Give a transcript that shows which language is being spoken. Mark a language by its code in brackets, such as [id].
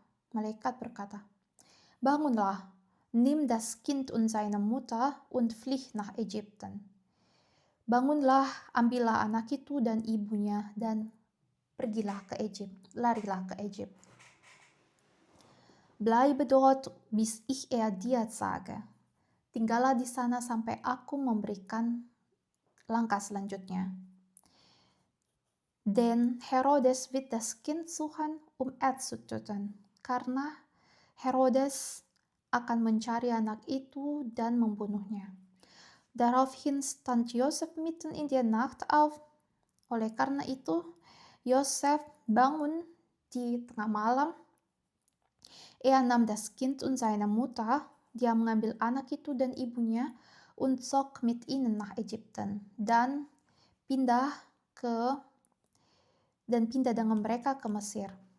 [id] Malaikat berkata, bangunlah, [de] nimm das Kind und seine Mutter und flieh nach Ägypten. [id] Bangunlah, ambillah anak itu dan ibunya, dan pergilah ke Egypt, larilah ke Egypt. [de] Bleibe dort, bis ich dir sage. [id] Tinggallah di sana sampai aku memberikan langkah selanjutnya. [de] Denn Herodes wird das Kind suchen, es zu töten. [id] Karena Herodes akan mencari anak itu dan membunuhnya. [de] Daraufhin stand Josef mitten in der Nacht auf. [id] Oleh karena itu, Yosef bangun di tengah malam. [de] Er nahm das Kind und seine Mutter, [id] dia mengambil anak itu dan ibunya, [de] und zog mit ihnen nach Ägypten, [id] dan pindah dengan mereka ke Mesir.